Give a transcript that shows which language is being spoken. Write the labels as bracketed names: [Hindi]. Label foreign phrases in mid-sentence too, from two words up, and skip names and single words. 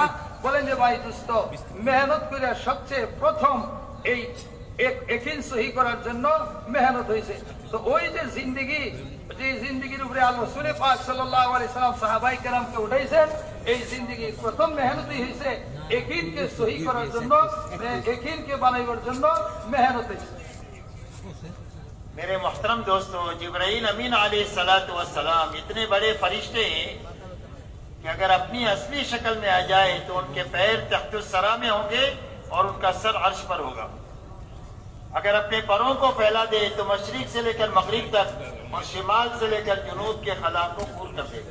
[Bangla] বলেন যে ভাই দোস্ত মেহনত করে সবচেয়ে প্রথম এই ইয়াকিন সহি করার জন্য মেহনত হয়েছে. তো ওই যে জিন্দেগি, যে জিন্দেগির উপরে আল্লাহ রাসূল পাক [Arabic] صلى الله عليه سلم [Bangla] সাহাবায়ে কেরামকে উঠাইছেন, এই জিন্দেগির প্রথম মেহনতই হয়েছে ইয়াকিনকে সহি করার জন্য, ইয়াকিনকে বানাইবার জন্য মেহনত হয়েছে. [Urdu] میرے محترم دوستو، جبرائیل امین [Arabic] علیہ الصلوۃ والسلام [Urdu] اتنے بڑے فرشتے ہیں کہ اگر اپنی اصلی شکل میں آ جائے تو ان کے پیر تحت الثری میں ہوں گے اور ان کا سر عرش پر ہوگا. اگر اپنے پروں کو پھیلا دے تو مشرق سے لے کر مغرب تک اور شمال سے لے کر جنوب کے خلا کو پور کر دے گا.